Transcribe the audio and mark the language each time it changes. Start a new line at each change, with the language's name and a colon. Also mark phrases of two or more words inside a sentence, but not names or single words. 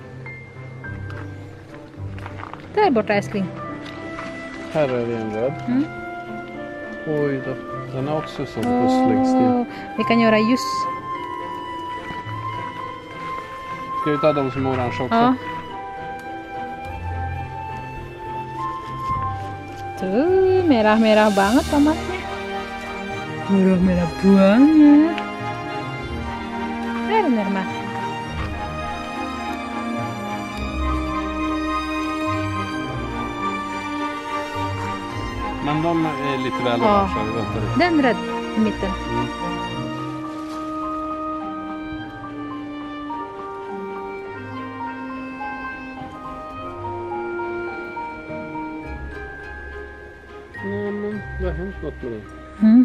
Swedish: Där borta älskling. Här är det en röd. Oj då. Den är också som puss längst ner. Vi kan göra ljus. Ska vi ta de som är orange också? Ja.
Indonesian: Tuh, merah-merah banget tomatnya. Merah-merah banget. Bener mah.
Swedish: Men de är lite väl orange. Vi väntar lite. Den röd i mitten. Nej, men det har hänt något med den.